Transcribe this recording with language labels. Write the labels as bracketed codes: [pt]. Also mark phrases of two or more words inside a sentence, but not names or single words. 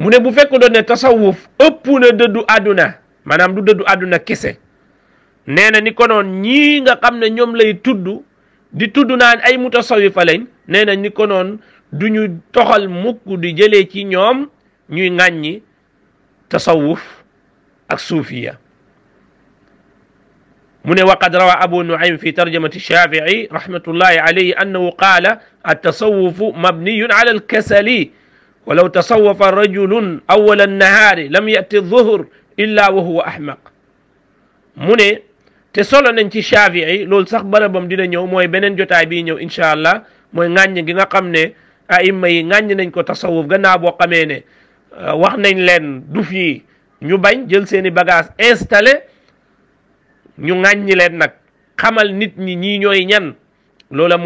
[wo] ne bu fekk doon ne tasawuf ëpp na dëddu àdduna maanaam du dëddu àdduna kese nee na ni ko noon ñii nga xam ne ñoom lay tudd di tudd naan ay mutasawifa lañ nee na ni ko noon du ñu toxal mukk di jëlee ci ñoom ñuy ŋàññi tasawuf ak suufiya mu ne [ar] وقد روى أبو نعيم في ترجمة الشافعي رحمة الله عليه أنه قال التصوف مبني على الكسل ولو تصوف رجل أول النهار لم يأت الظهر إلا وهو أحمق [wo] mu ne te solo nañ ci Shafi'i loolu sax barabam dina ñëw mooy beneen jotaay bii ñëw [ar] إن شاء الله [wo] mooy ŋàññ gi nga xam ne aima yi ŋàññ nañ ko tasawuf gannaaw boo xamee ne wax nañ leen du fii ñu bañ jël seeni [fr] bagage installé [wo] ñu ŋàññi leen nag xamal nit ñi ñii ñooy ñan loola